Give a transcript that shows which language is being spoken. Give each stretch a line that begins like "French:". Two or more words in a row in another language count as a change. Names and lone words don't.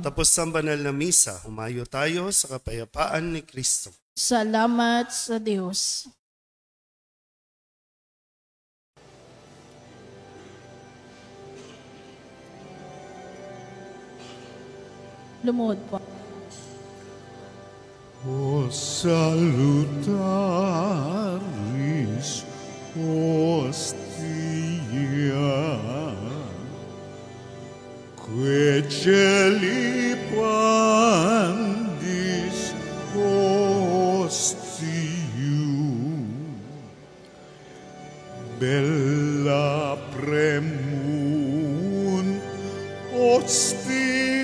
Filipino: Tapos ang banal na misa, humayo tayo sa kapayapaan ni Kristo. Salamat sa Diyos. Lumuhod po.
Latin: O salutaris hostia, que celi pandis hostium, bella premunt hostilia,